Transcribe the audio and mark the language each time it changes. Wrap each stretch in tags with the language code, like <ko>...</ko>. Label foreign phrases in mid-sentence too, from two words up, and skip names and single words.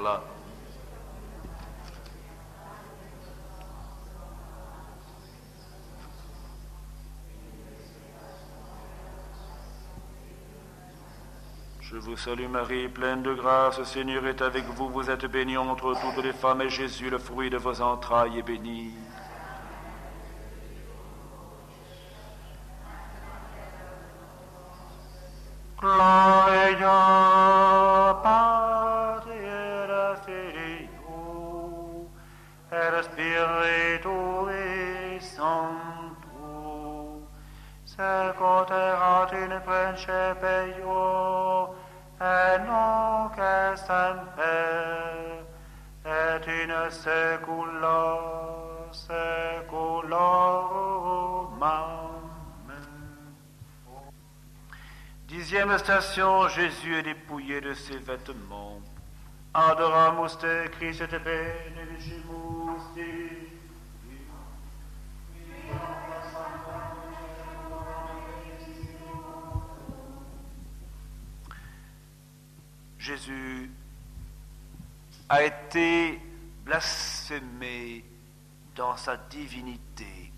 <fr>Je vous salue Marie, pleine de grâce, le Seigneur est avec vous, vous êtes bénie entre toutes les femmes, et Jésus, le fruit de vos entrailles, est béni.</fr> <la>Gloria Patri et Filio et Spiritui Sancto, secut erat in principio et nunc et semper, et in saecula saeculorum. Amen.</la> <fr>10e station, Jésus est dépouillé de ses vêtements.</fr> <la>Adoramus te Christe te benedicimus te.</la> <fr>Jésus a été blasphémé dans sa divinité.</fr>